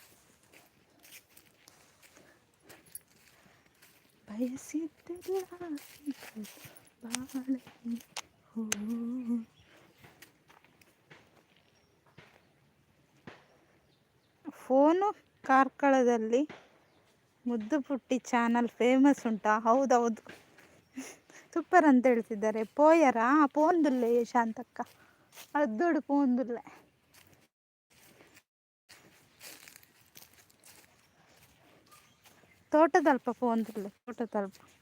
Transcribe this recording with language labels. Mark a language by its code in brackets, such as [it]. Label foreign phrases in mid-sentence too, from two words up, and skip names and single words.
[kn] ಬಯಸಿದ್ದೆಲ್ಲ ಬಾಳೆ ಹೂ. ಫೋನು ಕಾರ್ಕಳದಲ್ಲಿ ಮುದ್ದು ಪುಟ್ಟಿ ಚಾನಲ್ ಫೇಮಸ್ ಉಂಟಾ? ಹೌದೌದು, ಸೂಪರ್ ಅಂತ ಹೇಳ್ತಿದ್ದಾರೆ. [tcy] ಪೋಯರಾ ಪೋಂದುಲ್ಲೆ ಶಾಂತಕ್ಕ, ಅದ್ದೋಡು ಪೋಂದುಲ್ಲೆ. ತೋಟದಲ್ಪ ಪೋಂದುಲ್ಲೆ, ತೋಟದಲ್ಪ.